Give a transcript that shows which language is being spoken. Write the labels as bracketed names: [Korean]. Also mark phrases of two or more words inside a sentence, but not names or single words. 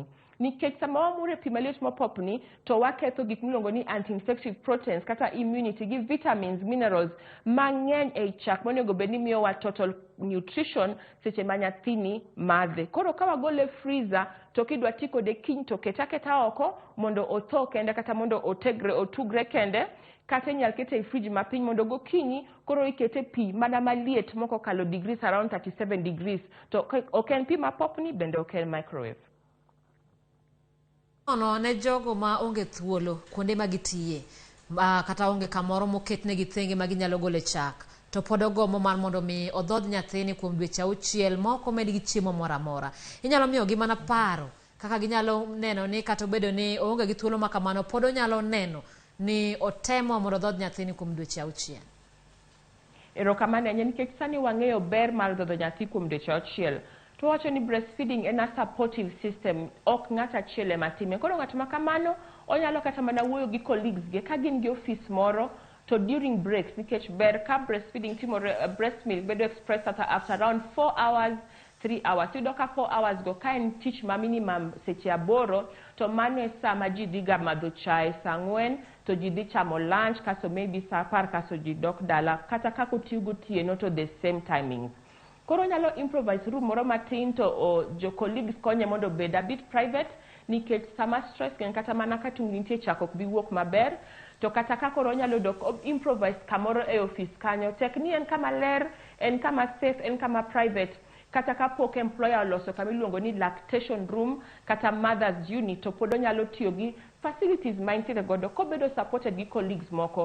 [Luo (Kenya and Tanzania)] Nikech sama wamure pi maliet mopopni to waketho gik miluongo ni [English] anti-infective proteins [Luo (Kenya and Tanzania)] kata immunity gi [English] vitamins, minerals [Luo (Kenya and Tanzania)] mang'eny e chak monego bed ni miyowa [English] total nutrition [Luo (Kenya and Tanzania)] seche ma nyathini madhe. Koro ka wagole freezer to kidwa ti kode kiny to kete aketa oko mondo otho kende kata mondo otugre kende kata inyal kete e fridge mapiny mondo gokinyi koro ikete pi mana maliet moko kalo [English] degrees around 37 degrees [Luo (Kenya and Tanzania)] to ok en pi mapopni bende ok en microwave. Ne jogo ma onge thuolo kuonde ma gitiye kata onge kamoro moketne gi thenge ma ginyalo gole chak to pod ogomo mar mondo mi odhodh nyathini kuom dweche 6 moko med gi chiemo moro amora. Inyalo miyo gi mana paro kaka ginyalo neno ni kata bedo ni onge gi thuolo ma kamano pod onyalo neno ni otemo mondo odhodh nyathini kuom dweche 6. Erokamano nikech sani wang'eyo ber mar dhodho nyathi kuom dweche 6. To wacho ni breastfeeding en [English] a supportive system, [Luo (Kenya and Tanzania)] ok ng'ata achiel ema time. Koro ng'at ma kamano onyalo kata mana wuoyo gi colleagues ge ka gin gi office moro to [English] during breaks [Luo (Kenya and Tanzania)] nikech ber ka breastfeeding timore [English] breast milk [Luo (Kenya and Tanzania)] bedo [English] express after around 4 hours 3 hours. [Luo (Kenya and Tanzania)] Yudo ka 4 hours go ka en tich ma minimum seche 8 to mano e sa ma ji dhiga madho chae sa 4 to ji dhi chamo lunch kaso maybe sa 10 kaso ji dok dala kata kako tiyo gotieno to [English] the same timings. [Luo (Kenya and Tanzania)] Koro nyalo improvise room moro matin to jo colleagues konye mondo bed [English] a bit private [Luo (Kenya and Tanzania)] nikech sama stress gen kata mana ka tung nitie chak ok bi wuok maber to kata ka koro nyalo dok improvise kamoro e office kanyo tek ni en kama ler, en kama safe, en kama private kata ka pok employer oloso kama iluongo ni [English] lactation room [Luo (Kenya and Tanzania)] kata [English] mother's unit [Luo (Kenya and Tanzania)] to pod onyalo tiyo gi facilities ma intiere godo kobedo supported gi colleagues moko.